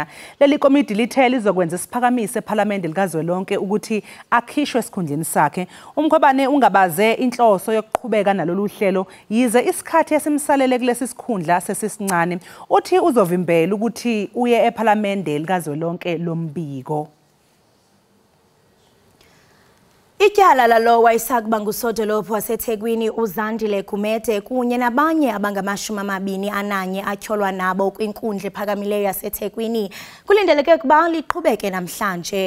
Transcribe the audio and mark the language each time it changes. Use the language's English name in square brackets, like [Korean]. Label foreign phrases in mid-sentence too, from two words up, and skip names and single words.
[Zulu] Leli komiti lithe lizokwenza isiphakamise ePhalamende likazwelonke ukuthi akhishwe esikhundleni sakhe. uMkhwebane ungabaze inhloso yokuqhubeka nalolu hlelo yize isikhathi esimsalele kulesi sikhundla sesisincane. Uthi uzovimbela ukuthi uye ePhalamende likazwelonke lombiko. [Xhosa] Ityala lalo wayesakuba ngusodolophu waseThekwini uZandile Gumede kunye nabanye abangama-21 atyholwa nabo kwinkundla ephakamileyo yaseThekwini kulindeleke ukuba liqhubeke namhlanje.